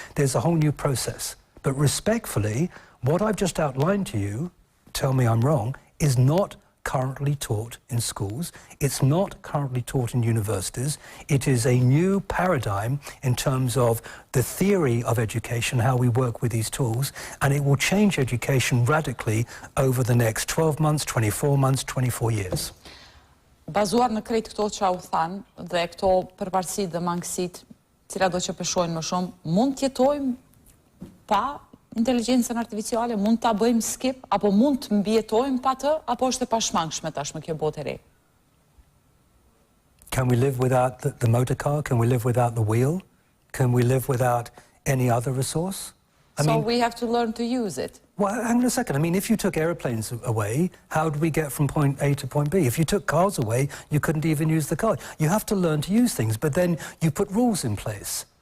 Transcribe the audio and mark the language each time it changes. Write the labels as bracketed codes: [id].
[en] There's a whole new process. But respectfully, what I've just outlined to you, tell me I'm wrong, is not currently taught in schools. It's not currently taught in universities. It is a new paradigm in terms of the theory of education, how we work with these tools, and it will change education radically over the next 12 months, 24 months, 24 years. [sq] Bazuar në krejt këto që u thanë dhe këto përparësitë dhe mangësitë, cilat do që peshojnë më shumë, mund të jetojmë pa inteligjencën artificiale, mund ta bëjmë skip, apo mund të mbijetojmë pa të, apo është e pashmangshme tashmë kjo botë e re? [en] Can we live without the motor car? Can we live without the wheel? Can we live without any other resource? We have to learn to use it. Well, hang on a second. I mean, if you took airplanes away, how do we get from point A to point B? If you took cars away, you couldn't even use the car. You have to learn to use things, but then you put rules in place.